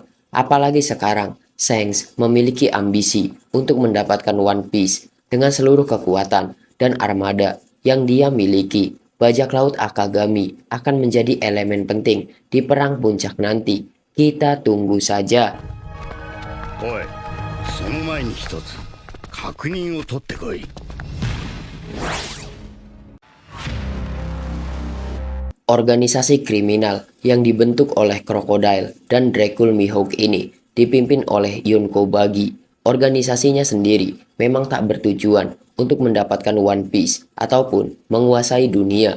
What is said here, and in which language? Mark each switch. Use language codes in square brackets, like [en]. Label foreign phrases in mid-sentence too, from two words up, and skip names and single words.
[id] Apalagi sekarang, Shanks memiliki ambisi untuk mendapatkan One Piece dengan seluruh kekuatan dan armada yang dia miliki. Bajak laut Akagami akan menjadi elemen penting di perang puncak nanti. Kita tunggu saja. [ja] おい、その前に一つ確認を取ってこい。 [id] Organisasi kriminal yang dibentuk oleh Crocodile dan Dracul Mihawk ini dipimpin oleh Yonko Bagi. Organisasinya sendiri memang tak bertujuan untuk mendapatkan One Piece ataupun menguasai dunia.